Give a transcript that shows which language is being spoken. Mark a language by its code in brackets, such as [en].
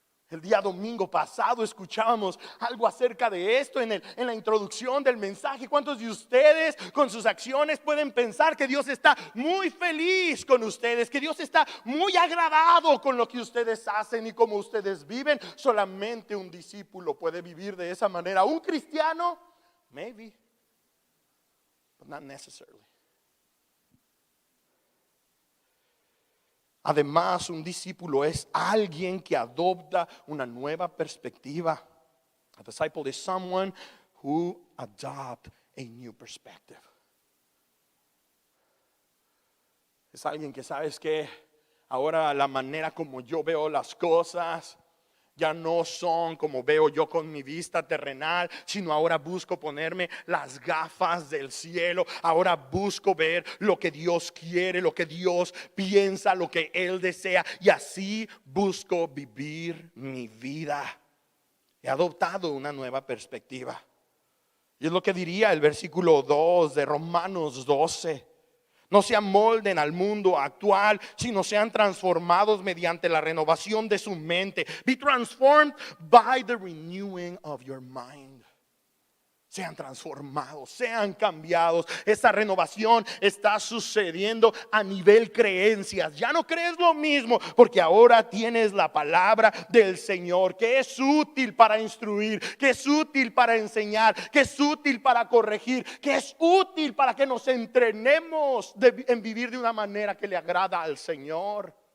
[es] El día domingo pasado escuchábamos algo acerca de esto en la introducción del mensaje. ¿Cuántos de ustedes con sus acciones pueden pensar que Dios está muy feliz con ustedes? Que Dios está muy agradado con lo que ustedes hacen y cómo ustedes viven. Solamente un discípulo puede vivir de esa manera. Un cristiano, [en] maybe, but not necessarily. [es] Además, un discípulo es alguien que adopta una nueva perspectiva. [en] A disciple is someone who adopts a new perspective. [es] Es alguien que, sabes que ahora la manera como yo veo las cosas ya no son como veo yo con mi vista terrenal, sino ahora busco ponerme las gafas del cielo. Ahora busco ver lo que Dios quiere, lo que Dios piensa, lo que Él desea. Y así busco vivir mi vida. He adoptado una nueva perspectiva. Y es lo que diría el versículo 2 de Romanos 12. No se amolden al mundo actual, sino sean transformados mediante la renovación de su mente. [en] Be transformed by the renewing of your mind. [es] Sean transformados, sean cambiados. Esa renovación está sucediendo a nivel creencias. Ya no crees lo mismo porque ahora tienes la palabra del Señor, que es útil para instruir, que es útil para enseñar, que es útil para corregir, que es útil para que nos entrenemos en vivir de una manera que le agrada al Señor.